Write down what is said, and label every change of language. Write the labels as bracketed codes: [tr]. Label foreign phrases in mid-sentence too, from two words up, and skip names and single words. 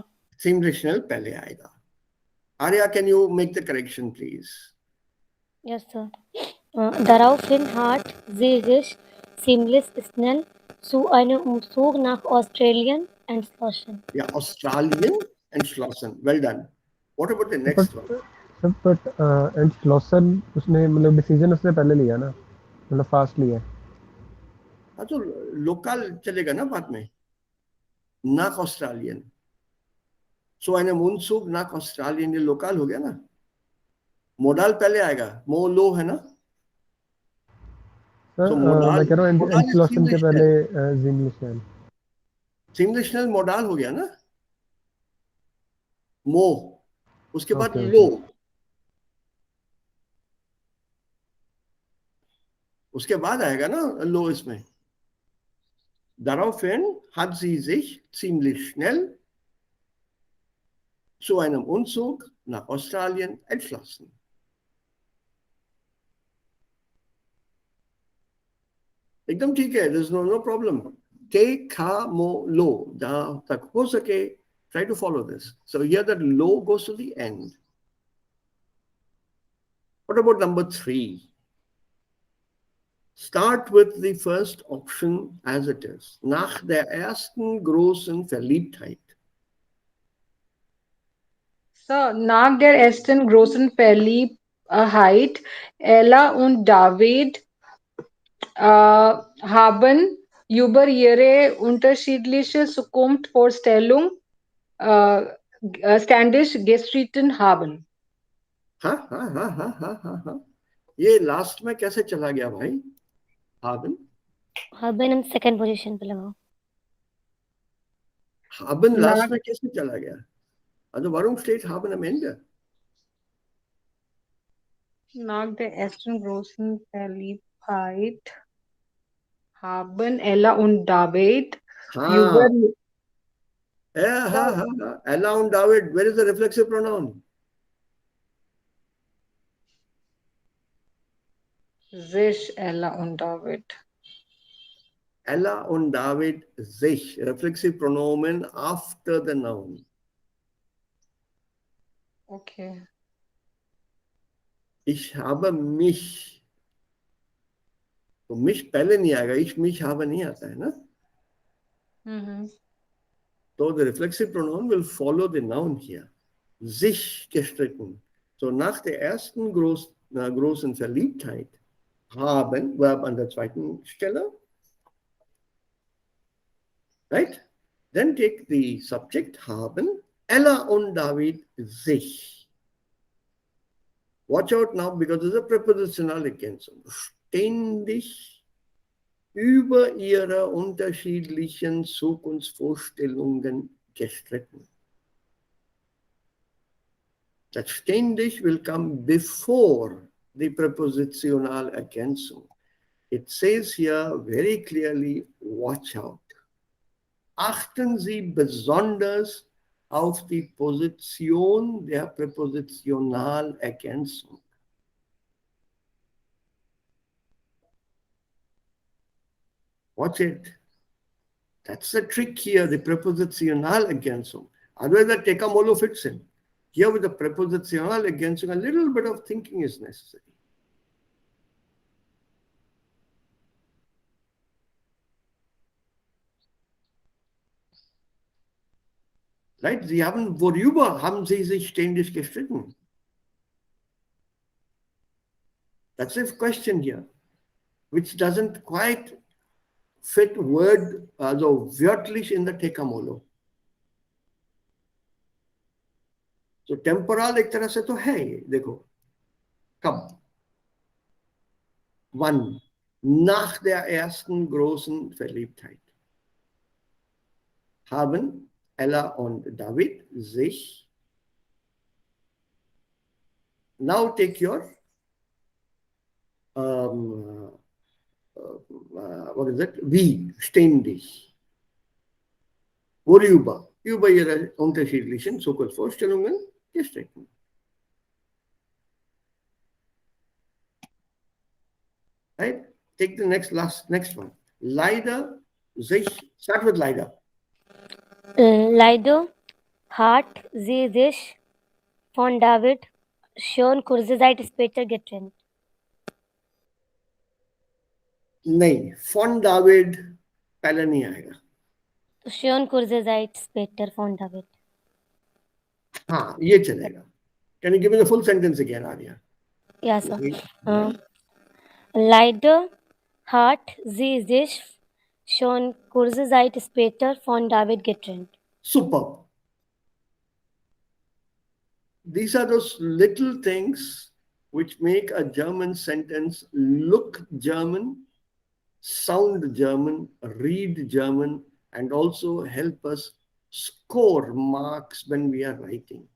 [de] Ziemlich schnell [hi] पहले आएगा. [en] Arya, can you make the correction, please? Yes, sir. [de] Daraufhin hat sie sich ziemlich schnell zu einem Umzug nach Australien entschlossen. Yeah, Australien entschlossen. [en] Well done. What about the next one? [hi] But entschlossen उसने मतलब डिसीजन उसने पहले लिया ना, मतलब फास्ट लिया. हाँ तो लोकल चलेगा ना बाद में. [de] nach Australien. So einem Umzug nach Australien [hi] ये लोकल हो गया ना. मोडाल पहले आएगा. मो लो है ना. So मैं कह रहा हूँ entschlossen के पहले [de] ziemlich schnell. Ziemlich schnell [hi] मोडाल हो गया ना. मो उसके बाद लो. उसके बाद आएगा ना लो इसमें. [de] Daraufhin hat sie sich ziemlich schnell zu einem Umzug nach Australien entschlossen. [hi] एकदम ठीक है, [en] there's no problem. [de] Te ka mo lo, [hi] जहां तक हो सके, [en] try to follow this. So here that lo goes to the end. What about number 3? Start with the first option as it is. [de] Nach der ersten großen Verliebtheit. So, nach der ersten großen Verliebtheit, Ella und David haben über ihre unterschiedliche Zukunftsvorstellung ständig gestritten haben. [hi] हाँ. ये लास्ट में कैसे चला गया भाई? [de] Haben? [hi] Haben हम [en] second position [hi] पे लगाओ. [de] Haben Na- [hi] लास्ट में कैसे चला गया? [de] Also warum steht haben am Ende? Nach der ersten großen Verliebtheit haben Ella und David über [hi] हाँ. हाँ. [de] Ella und David, [en] where is the reflexive pronoun? [de] sich Ella und David. Ella und David sich, reflexive pronomen [en] after the noun. Okay. [de] Ich habe mich. [hi] तो mich पहले नहीं आएगा, [de] ich mich habe [hi] नहीं आता है ना. Mhm. [en] So the reflexive pronoun will follow the noun here. [de] Sich gestritten. So nach der ersten großen Verliebtheit haben, Verb an der zweiten Stelle. [en] Right? Then take the subject haben. [de] Ella und David sich. [en] Watch out now because there's a prepositional Ergänzung. [de] Ständig über ihre unterschiedlichen Zukunftsvorstellungen gestritten. [en] That ständig will come before the prepositional Ergänzung. It says here very clearly, watch out. [de] Achten Sie besonders auf die Position der Präpositionalergänzung. [en] Watch it. That's the trick here, the Präpositionalergänzung. Otherwise, the Tekamolo fits in. Here with the Präpositionalergänzung, a little bit of thinking is necessary. Right? [de] Worüber haben Sie sich ständig gestritten? [en] That's the question here, which doesn't quite fit word, [de] also wörtlich [en] in the Tekamolo. [hi] तो टेम्पोरल एक तरह से तो है ये, देखो कब. [de] Wann? Nach der ersten großen Verliebtheit haben Ella und David sich. [en] Now take your what is it? [de] Wie, ständig. Worüber? Über ihre unterschiedlichen Zukunftsvorstellungen gestritten. [en] Right? Take the next one. [de] Leider sich, [en] start with leider. [de] Leider hat sie sich von David schon kurze Zeit später getrennt. [hi] नहीं, [de] von David [hi] पहले नहीं आएगा. [de] तो schon kurze Zeit später von David. [hi] हाँ, ये चलेगा. [en] Can you give me the full sentence again, Arya? [de] Ja, sir. Leider hat sie sich schon kurze Zeit später von David getrennt. [en] Superb. These are those little things which make a German sentence look German, sound German, read German, and also help us score marks when we are writing.